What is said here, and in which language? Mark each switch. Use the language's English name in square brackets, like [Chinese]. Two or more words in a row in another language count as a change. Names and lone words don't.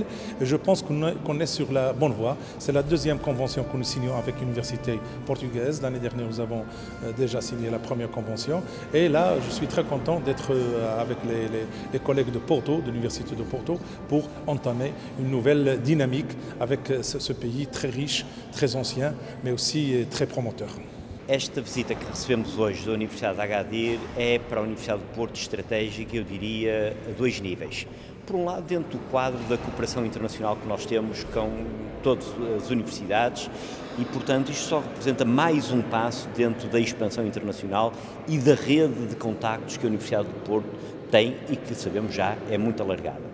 [French] Et je pense qu'on est sur la bonne voie. C'est la deuxième convention que nous signons avec l'université portugaise. L'année dernière, nous avons déjà signé la première convention. Et là, je suis très content d'être avec les collègues de Porto, de l'université de Porto, pour entamer une nouvelle dynamique avec ce pays très riche, très ancien, mais aussi très promoteur. [Portuguese] Esta visita que recebemos hoje da Universidade de Agadir é para a Universidade do Porto estratégica, eu diria, a dois níveis. Por um lado, dentro do quadro da cooperação internacional que nós temos com todas as universidades e, portanto, isto só representa mais um passo dentro da expansão internacional e da rede de contactos que a Universidade do Porto tem e que, sabemos já, é muito alargada.